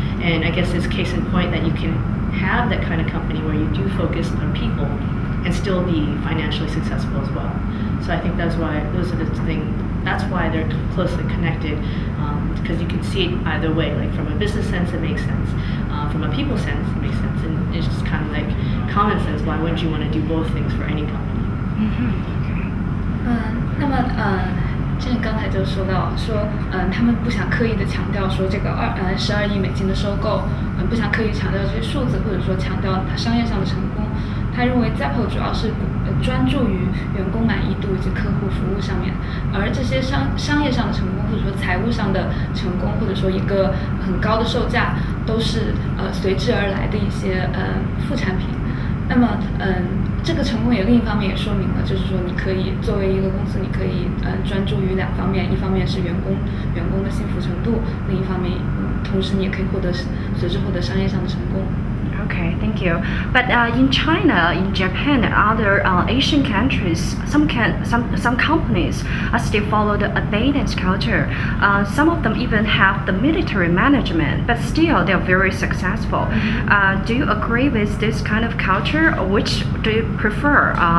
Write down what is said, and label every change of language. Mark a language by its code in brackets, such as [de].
[en] And I guess it's case in point that you can have that kind of company where you do focus on people and still be financially successful as well. So I think that's why that's why they're closely connected, because you can see it either way. Like from a business sense, it makes sense. From a people sense, it makes sense. And it's just kind of like common sense. Why wouldn't you want to do both things for any company? [zh] 那么Jenn刚才就说到他们不想刻意的强调说这个12亿美金的收购，不想刻意强调这些数字，或者说强调它商业上的成功。他认为 Zappos 主要是专注于员工满意度以及客户服务上面，而这些商业上的成功，或者说财务上的成功，或者说一个很高的售价，都是随之而来的一些副产品。那么这个成功也另一方面也说明了，就是说你可以作为一个公司，你可以专注于两方面，一方面是员工的幸福程度，另一方面同时你也可以随之获得商业上的成功。 [en] Okay, thank you. But in China, in Japan, and other Asian countries, some companies still follow the abundance culture. Some of them even have the military management, but still they are very successful. Do you agree with this kind of culture, or which do you prefer?